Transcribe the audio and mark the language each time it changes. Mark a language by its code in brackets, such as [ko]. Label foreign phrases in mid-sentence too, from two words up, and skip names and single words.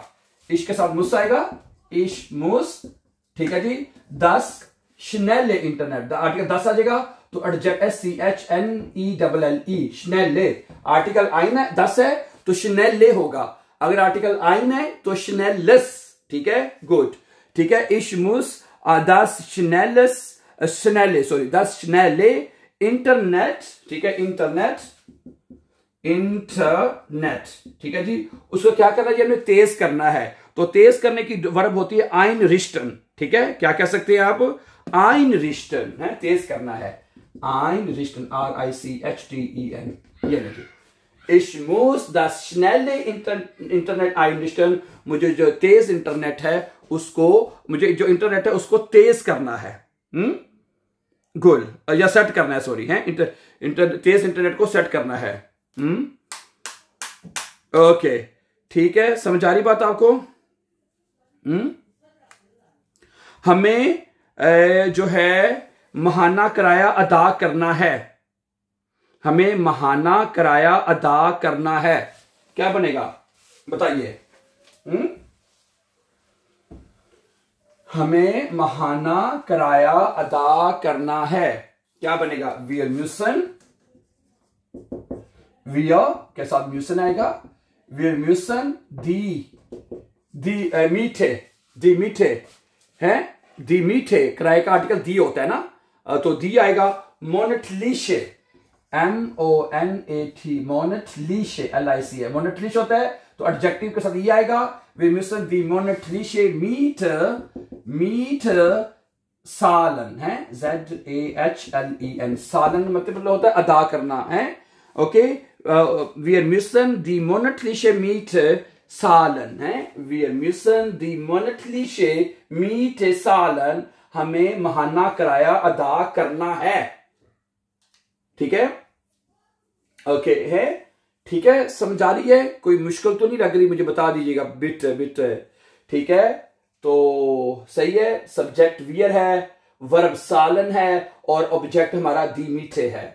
[hi] इश के साथ मुस आएगा, [de] Ich muss, [hi] ठीक है जी। 10 schnelle इंटरनेट, आर्टिकल 10 आ जाएगा तो एडजेक्ट [de] SCHNELLE schnelle, [hi] आर्टिकल आइन है 10 है तो schnelle होगा, अगर आर्टिकल आइन है तो schnelles, ठीक है, गुड, ठीक है। [de] ich muss das schnelle [hi] इंटरनेट, ठीक है, इंटरनेट, ठीक है जी। उसको क्या करना है? हमें तेज करना है, तो तेज करने की वर्ब होती है einrichten, ठीक है, क्या कह सकते हैं आप? einrichten है, तेज करना है, [de] einrichten, RICHTEN, [hi] ये देखिए, [de] ich muss das schnelle इंटरनेट einrichten, [hi] मुझे जो तेज इंटरनेट है उसको, मुझे जो इंटरनेट है उसको तेज करना है, गुड, या सेट करना है, सॉरी, है तेज इंटरनेट को सेट करना है। ओके, ठीक है, समझ आ रही बात आपको? हमें जो है महाना किराया अदा करना है, हमें महाना किराया अदा करना है, क्या बनेगा बताइए? हमें महाना किराया अदा करना है, क्या बनेगा? [de] wir müssen, wir [hi] के साथ [de] müssen आएगा, wir müssen die Miete है, die [hi] Miete किराए का आर्टिकल दी होता है ना, तो दी आएगा, [de] monatliche, MONAT, monatliche, [hi] LIC है, monatliche होता है तो एडजेक्टिव के साथ ये आएगा, [de] wir müssen die monatliche Miete zahlen [hi] है, ZAHLEN, सालन मतलब होता है अदा करना है, ओके। [de] wir müssen die monatliche Miete zahlen है, wir müssen die monatliche Miete zahlen, [hi] हमें महाना किराया अदा करना है। ठीक है, ओके है, ठीक है, समझ आ रही है? कोई मुश्किल तो नहीं लग रही? मुझे बता दीजिएगा। बिट बिट, ठीक है, तो सही है। सब्जेक्ट वियर है, वर्ब सालन है और ऑब्जेक्ट हमारा [de] die Miete [hi] है।